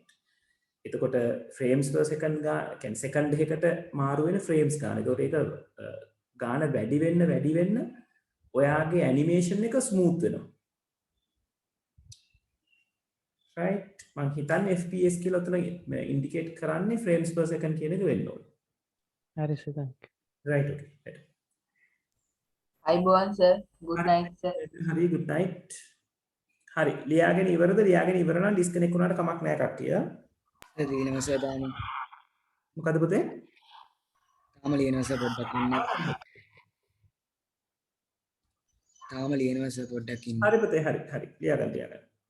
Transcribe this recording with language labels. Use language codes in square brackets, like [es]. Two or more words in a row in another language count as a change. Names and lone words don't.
[si] එතකොට [en] frames per second [si] කියන්නේ සෙකන්ඩ් එකකට මාරු වෙන frames ගාන. ඒකට ඒක ගාන වැඩි වෙන්න ඔයාගේ ඇනිමේෂන් එක ස්මූත් වෙනවා. right? මම හිතන්නේ FPS කියලා උතන ඉන්ඩිකේට් කරන්නේ [en] frames per second [si] කියන එක වෙන්න ඕනේ. හරි සර් [en] thank you. right okay. right. [si] අයිබෝන් සර් [en] good night sir. [si] හරි [en] good night. [si] හරි ලියාගෙන ඉවරද? ලියාගෙන ඉවර නම් ඩිස්කනෙක්ට් වුණාට කමක් නැහැ කට්ටිය. ලියනවා සර් තාම. මොකද පුතේ? තාම ලියනවා සර් පොඩ්ඩක් ඉන්න. තාම ලියනවා සර් පොඩ්ඩක් ඉන්න. හරි පුතේ හරි ලියාගන්න.